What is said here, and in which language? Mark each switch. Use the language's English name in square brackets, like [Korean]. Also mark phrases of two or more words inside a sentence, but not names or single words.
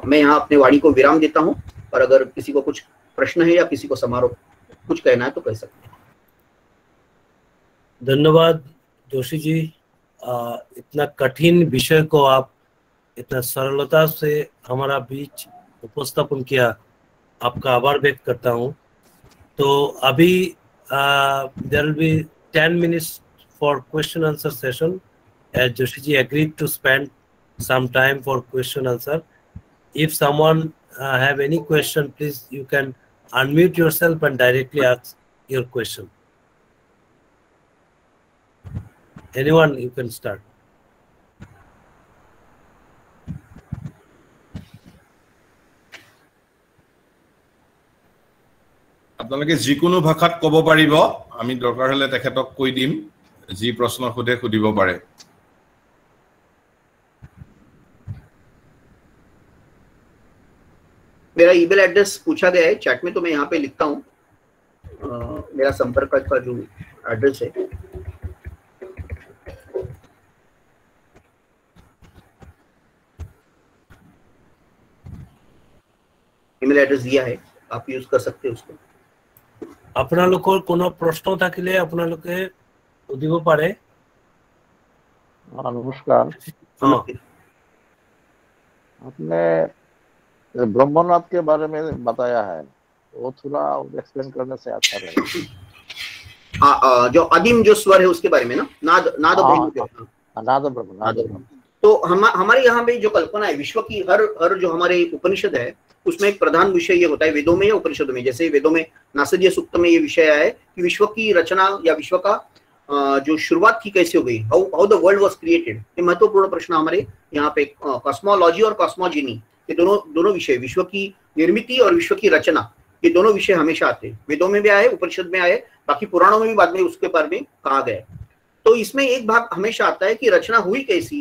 [Hindi] मैं यहाँ अपने वाणी को विराम देता हूँ, और अगर किसी को कुछ प्रश्न है या किसी को समारोह कुछ कहना है तो कह सकते हैं। धन्यवाद जोशी जी, इतना कठिन विषय को आप इतना सरलता से हमारा बीच उपस्थापन किया, आपका आभार व्यक्त करता हूँ। तो अभी [English] there will be 10 minutes for question answer session, as Joshi ji agreed to spend some time for question answer. If someone have any question, please you can unmute yourself and directly ask your question. Anyone, you can start. [Assamese] আপোনালোকে যিকোনো ভাষাত ক'ব পাৰিব, আমি দৰকাৰ হলে তেখেতক কৈ দিম, যি প্ৰশ্ন খুদে খুদিব পাৰে। [Hindi] मेरा [English] email address [Hindi] पूछा गया है चैट में, तो मैं यहाँ पे लिखता हूँ मेरा संपर्क का जो एड्रेस है। [English] email address [Hindi] दिया है, आप यूज कर सकते हैं उसको। [Assamese] আপোনালোকৰ কোনো প্ৰশ্ন থাকিলে আপোনালোকে সুধিব পাৰে। [Hindi] नमस्कार, आपने ब्रह्मनाथ के बारे में बताया है, वो थोड़ा एक्सप्लेन करने से अच्छा रहेगा। हाँ, जो आदिम जो स्वर है उसके बारे में ना, नाद ब्रह्म। तो हमारे यहाँ पे जो कल्पना है विश्व की, हर जो हमारे उपनिषद है उसमें एक प्रधान विषय ये होता है, वेदों में या उपनिषदों में। जैसे वेदों में नासदीय सूक्त में ये विषय आया है कि विश्व की रचना या विश्व का जो शुरुआत की कैसे हो गई, [English] How the world was created. [Hindi] ये महत्वपूर्ण प्रश्न हमारे यहाँ पे कॉस्मोलॉजी और कॉस्मोजेनी, ये दोनों विषय, विश्व की निर्मिति और विश्व की रचना, ये दोनों विषय हमेशा आते हैं। वेदों में भी आए, उपनिषद में आए, बाकी पुराणों में भी बाद में उसके बारे में कहा गया। तो इसमें एक भाग हमेशा आता है कि रचना हुई कैसी।